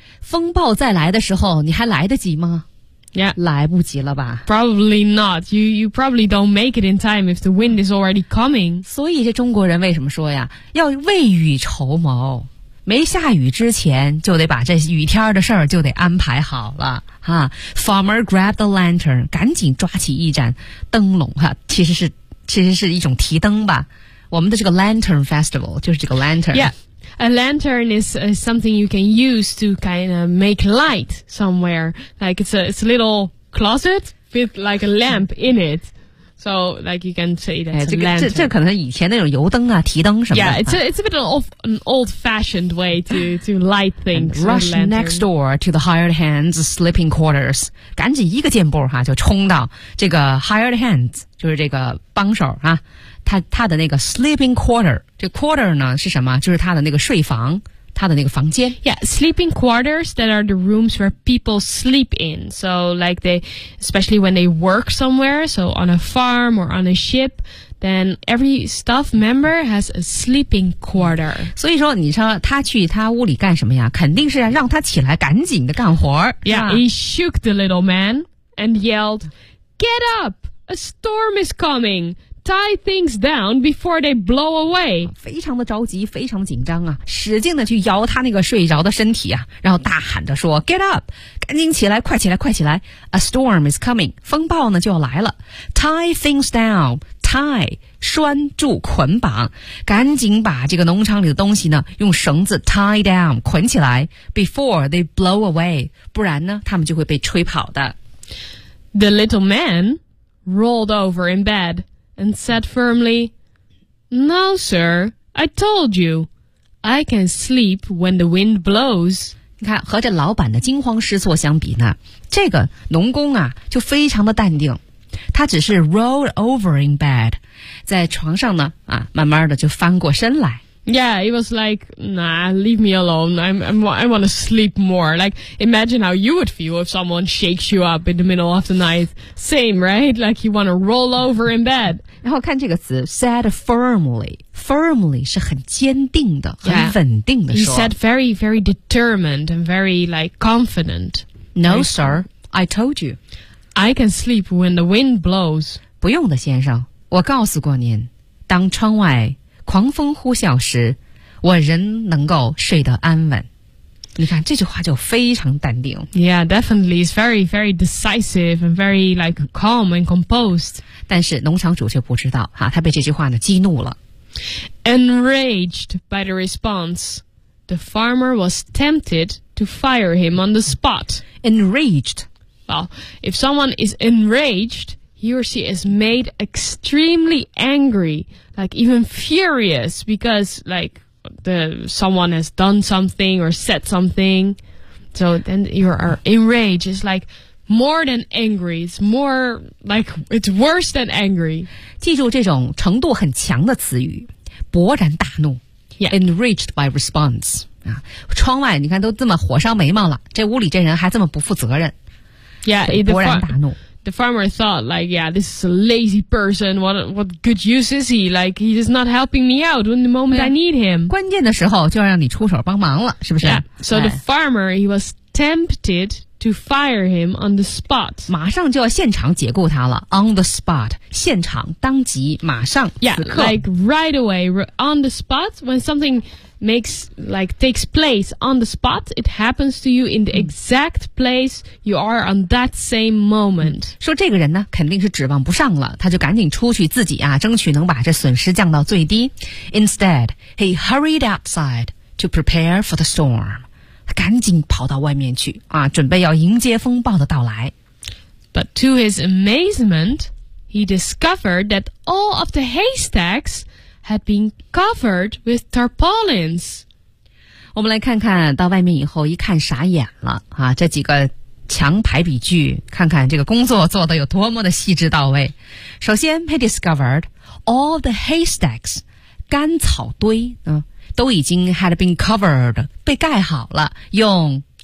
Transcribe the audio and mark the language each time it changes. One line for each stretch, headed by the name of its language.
Chinese: 风暴再来的时候你还来得及吗
English: Yeah.
Chinese: 来不及了吧
English: Probably not, you probably don't make it in time if the wind is already coming.
Chinese: 所以这中国人为什么说呀要未雨绸缪没下雨之前就得把这雨天的事儿就得安排好了哈
English: Farmer grabbed the lantern,
Chinese: 赶紧抓起一盏灯笼哈其实是一种提灯吧。我们的这个 lantern festival 就是这个 lantern。
English: Yeah, a lantern is something you can use to kind of make light somewhere. Like it's a little closet with like a lamp in it. So like you can say that's a lantern.
Chinese: 这可能以前那种油灯啊提灯什么的。
English: Yeah, it's a bit of an old-fashioned way to light things. Rush next door to the hired hand's sleeping quarters.
Chinese: 赶紧一个箭步哈就冲到这个
English: hired hand's.
Chinese: 就是这个帮手啊他的那个
English: sleeping quarter,
Chinese: 这 quarter 呢是什么就是他的那个睡房他的那个房间。
English: Yeah, sleeping quarters that are the rooms where people sleep in. So like they, especially when they work somewhere, so on a farm or on a ship, then every staff member has a sleeping quarter.
Chinese: 所以说你说他去他屋里干什么呀肯定是让他起来赶紧的干活。
English: Yeah, he shook the little man and yelled, get up! A storm is coming. Tie things down before they blow away.
Chinese: 非常的着急，非常紧张啊！使劲的去摇他那个睡着的身体啊，然后大喊着说 ：
English: “Get up!
Chinese: 赶紧起来，快起来，快起来 ！
English: A storm is coming.
Chinese: 风暴呢就要来了。
English: Tie things down.
Chinese: Tie 拴住捆绑，赶紧把这个农场里的东西呢用绳子
English: tie down
Chinese: 捆起来 ，
English: before they blow away.
Chinese: 不然呢，他们就会被吹跑的。”
English: The little man rolled over in bed and said firmly, No, sir, I told you, I can sleep when the wind blows.
Chinese: 你看，和这老板的惊慌失措相比呢，这个农工啊，就非常的淡定。他只是
English: rolled over in bed，
Chinese: 在床上呢，啊，慢慢的就翻过身来。
English: Yeah, it was like, nah, leave me alone. I want to sleep more. Like, imagine how you would feel if someone shakes you up in the middle of the night. Same, right? Like, you want to roll over in bed.
Chinese: 然后看这个词
English: said firmly. Firmly
Chinese: 是很坚定的、很稳定的说。
English: He said very, very determined and very, like, confident. No, sir. I told you. I can sleep when the wind blows.
Chinese: 不用的，先生。我告诉过您，当窗外狂风呼啸时，我仍能够睡得安稳。你看这句话就非常淡定。
English: Yeah, definitely, it's very, very decisive and very like calm and composed.
Chinese: 但是农场主却不知道，他被这句话呢激怒了。
English: Enraged by the response, the farmer was tempted to fire him on the spot. Enraged. Well, if someone is enraged,He or she is made extremely angry, like even furious because like someone has done something or said something. So then you are enraged. It's like more than angry. It's more like it's worse than angry.
Chinese: 记住这种程度很强的词语，勃然大怒、
English: yeah. Enraged by response.、
Chinese: 窗外你看都这么火烧眉毛了，这屋里这人还这么不负责任。
English: Yeah,
Chinese: 勃然大怒。
English: The farmer thought, like, yeah, this is a lazy person. What good use is he? Like, he is not helping me out in the moment I need him.
Chinese: 关键的时候就要让你出手帮忙了，是不是？
English: Yeah. So the farmer, he was tempted to fire him on the spot.
Chinese: 马上就要现场解雇他了。
English: On the spot,
Chinese: 现场，当即，马上，此刻。
English: Yeah, like right away, on the spot, when something makes, like, takes place on the spot, it happens to you in the exact place you are on that same moment.
Chinese: 说这个人呢，肯定是指望不上了，他就赶紧出去自己啊，争取能把这损失降到最低。
English: Instead, he hurried outside to prepare for the storm.
Chinese: 他赶紧跑到外面去啊，准备要迎接风暴的到来。
English: But to his amazement, he discovered that all of the haystacks... had been covered with tarpaulins.
Chinese: 我们来看看到外面以后一看傻眼了、这几个墙排比句看看这个工作做得有多么的细致到位。首先
English: he discovered all the haystacks,
Chinese: 干草堆、都已经
English: had been covered,
Chinese: 被盖好了用